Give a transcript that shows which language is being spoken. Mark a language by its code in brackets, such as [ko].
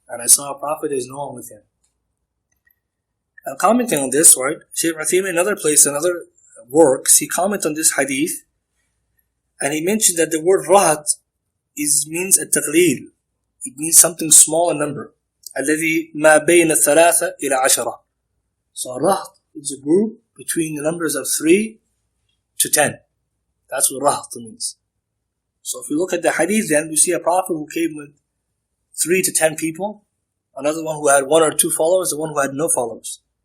[en] And I saw a prophet, there is no one with him. And commenting on this, right, Shaykh Al-Uthaymeen, in another place, another works, he commented on this hadith, and he mentioned that the word rahat means at-taqleel. It means something small in number. [ar] الذي ما بين الثلاثة إلى عشرة. [en] So rahat is a group between the numbers of 3 to 10. That's what rahat means. So if you look at the hadith, then we see a prophet who came with 3 to 10 people, another one who had 1 or 2 followers, and one who had no followers.